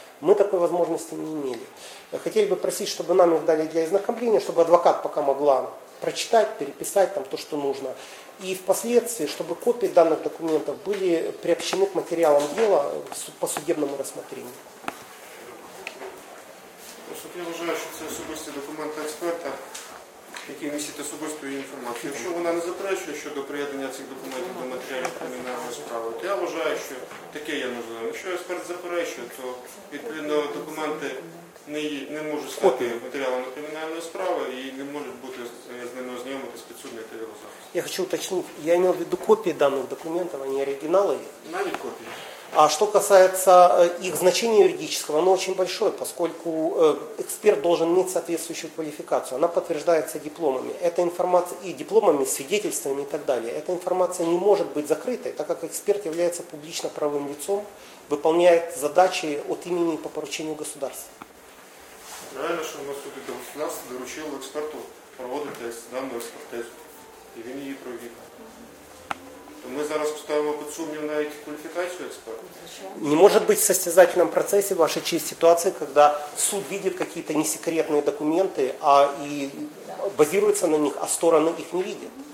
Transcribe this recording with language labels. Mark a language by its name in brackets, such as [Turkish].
[Russian] Мы такой возможности не имели. Хотели бы просить, чтобы нам их дали для ознакомления, чтобы адвокат пока могла прочитать, переписать там то, что нужно. И впоследствии, чтобы копии данных документов были приобщены к материалам дела по судебному рассмотрению. [Ukrainian] Суд не вважає, що це особисті документи експерта, які містять особисту інформацію. Якщо вона не заперечує щодо приєднання цих документів до матеріалів кримінальної справи, то я вважаю, що таке я не знаю. Якщо експерт заперечує, то відповідно документи не можуть стати матеріалами кримінальної справи і не можуть бути з ними ознайомитись підсудний та його захист. Я хочу уточнити, [Russian] я имел в виду [Ukrainian] копії даних документів, а не оригінали? Навіть копії. [Russian] А что касается их значения юридического, оно очень большое, поскольку эксперт должен иметь соответствующую квалификацию. Она подтверждается дипломами. Эта информация и дипломами, свидетельствами и так далее. Эта информация не может быть закрытой, так как эксперт является публично правовым лицом, выполняет задачи от имени и по поручению государства. Правильно, что у нас тут это государство доручило эксперту проводить данную экспертизу. И он ее проведет. Мы [Ukrainian] зараз [Russian] поставим под [Ukrainian] сумнів навіть кваліфікацію експерта. [Russian] Не может быть в состязательном процессе вашей честь ситуации, когда суд видит какие-то несекретные документы, а и базируется на них, а стороны их не видят.